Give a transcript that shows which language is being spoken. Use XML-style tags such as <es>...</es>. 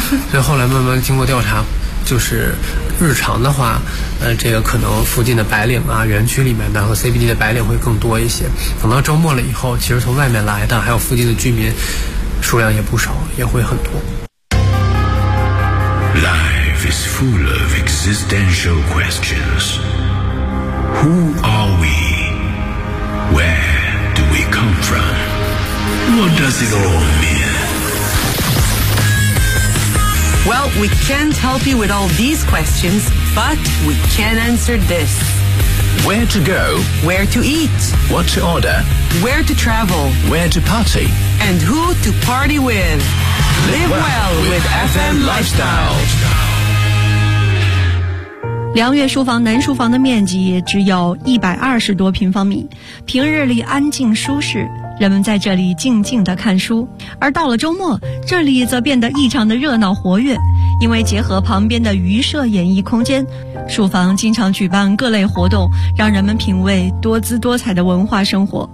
<zh>所以后来慢慢经过调查，就是日常的话，这个可能附近的白领啊，园区里面的和 CBD 的白领会更多一些。等到周末了以后，其实从外面来的还有附近的居民数量也不少，也会很多。</zh> <en>Life is full of existential questions. Who are we? Where do we come from? What does it all mean? Well, we can't help you with all these questions, but we can answer this. Where to go? Where to eat? What to order? Where to travel? Where to party? And who to party with? Live well with FM Lifestyle.</en> <zh>梁月书房南书房的面积只有120多平方米，平日里安静舒适，人们在这里静静地看书，而到了周末，这里则变得异常的热闹活跃。因为结合旁边的鱼舍演艺空间，书房经常举办各类活动，让人们品味多姿多彩的文化生活。</zh>